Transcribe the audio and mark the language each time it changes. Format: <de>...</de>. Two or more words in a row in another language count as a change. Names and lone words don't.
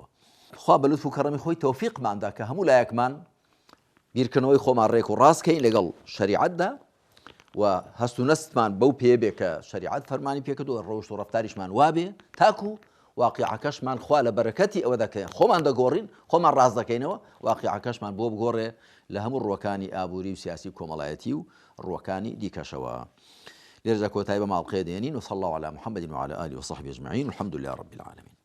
<ckb>خوا بە لوتف و کەڕەمی خۆی تەوفیقماندا کە هەموو لایەکمان بیرکردنەوەی خۆمان ڕێک و ڕاستکەین لەگەڵ شەریعەتدا و هەست و نەستمان بەو پێ بێ کە شەریعەت فەرمانی پێکردووە، ڕەوشت و ڕەفتاریشمان وابێ تاکو واقعەکەشمان خوا لە بەرەکەتی ئەوە دەکەین خۆمان دەگۆڕین، خۆمان ڕاست دەکەینەوە، واقعەکەشمان بۆ بگۆڕێ لە هەموو ڕووەکانی ئابووری و سیاسی کۆمەڵایەتی و ڕووەکانی دیکەشەوە. لێرەدا کۆتایی بە ماڵقەیە دێنین</ckb> <ar>و صلی الله علی محمد وعلى آله وصحبه أجمعين والحمد لله رب العالمين.</ar>